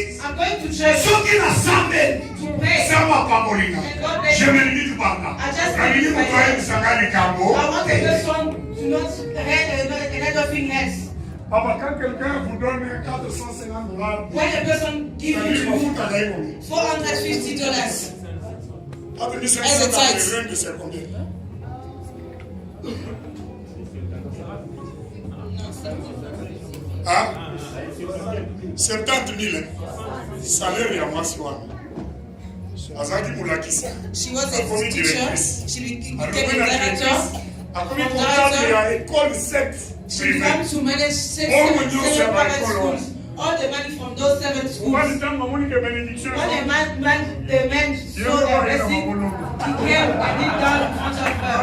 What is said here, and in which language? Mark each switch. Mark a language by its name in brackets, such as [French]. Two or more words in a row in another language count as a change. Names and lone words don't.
[English] I'm going to church to pray. I just I want a person to not hear another thing else. When a person gives you $450 as a tithe. [Lingala] Ah, 70,000 salaire ya mwasi wana. Azaki mulakisa. [English] She was a teacher. She became a director. She began to manage seven private schools. All the money from those 7 schools. When the man saw the blessing, he came and knelt down in front of her.